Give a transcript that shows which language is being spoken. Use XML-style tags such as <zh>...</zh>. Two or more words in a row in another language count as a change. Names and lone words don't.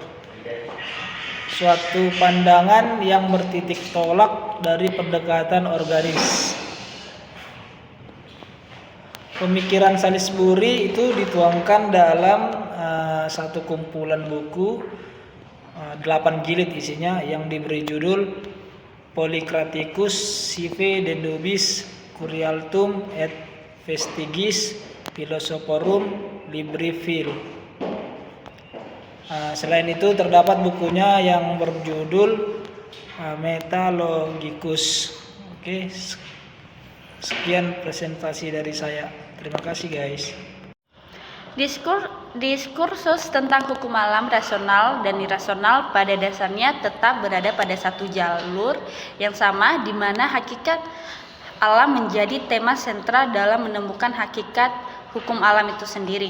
<id>Suatu pandangan yang bertitik tolak dari pendekatan organis. Pemikiran Salisbury itu dituangkan dalam satu kumpulan buku 8 jilid isinya yang diberi judul Polycraticus sive de nobis curialtum et vestigis philosophorum libri fil. Selain itu terdapat bukunya yang berjudul Metalogicus. Oke, sekian presentasi dari saya. Terima kasih guys. Diskursus tentang hukum alam rasional dan irasional pada dasarnya tetap berada pada satu jalur yang sama, di mana hakikat alam menjadi tema sentral dalam menemukan hakikat hukum alam itu sendiri.</id>